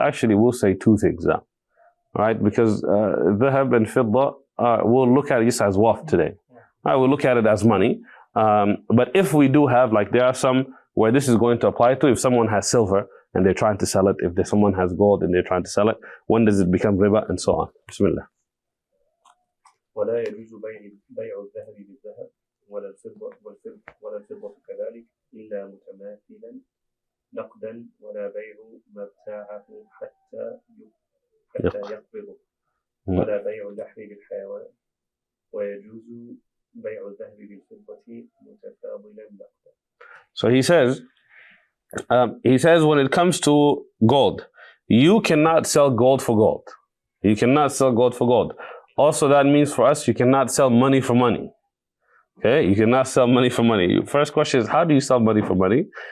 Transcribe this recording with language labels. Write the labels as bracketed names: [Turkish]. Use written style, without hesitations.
[English] Actually, we'll say two things now. Right? Because dhahab and fidda, we'll look at it just as wealth today. We'll look at it as money. But if we do have, like there are some where this is going to apply to, if someone has silver and they're trying to sell it, if someone has gold and they're trying to sell it, when does it become riba and so on. [Arabic] Bismillah. ولا يجوز بيع الذهب بالذهب ولا الفضة كذلك إلا متماثلا نقدا ولا بيع ما ابتاعه حتى يقبضه ولا بيع اللحم بالحيوان ويجوز بيع الذهب بالفضة متفاضلا نقدا. [English] So he says when it comes to gold, you cannot sell gold for gold. You cannot sell gold for gold. Also, that means for us, you cannot sell money for money. Okay, you cannot sell money for money. First question is, how do you sell money for money?